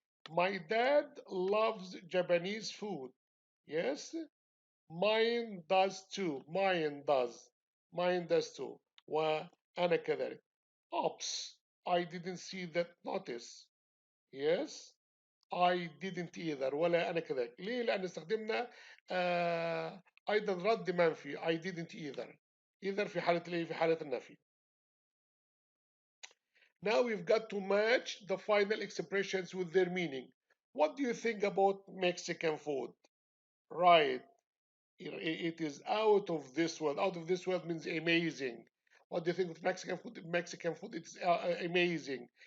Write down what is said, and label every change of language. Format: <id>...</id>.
<en>My dad loves Japanese food. Yes, mine does too. Mine does. Mine does too.</en> <ar>وأنا كذلك.</ar> <en>Oops, I didn't see that notice. Yes, I didn't either.</en> <ar>ولا أنا كذلك. ليه؟ لأن استخدمنا أيضا رد منفي.</ar> <en>I didn't either.</en> <ar>Either في حالة الإيه؟ في حالة النفي.</ar> <en>Now we've got to match the final expressions with their meaning. What do you think about Mexican food? Right. It is out of this world. Out of this world means amazing. What do you think of Mexican food? Mexican food, it's amazing.</en>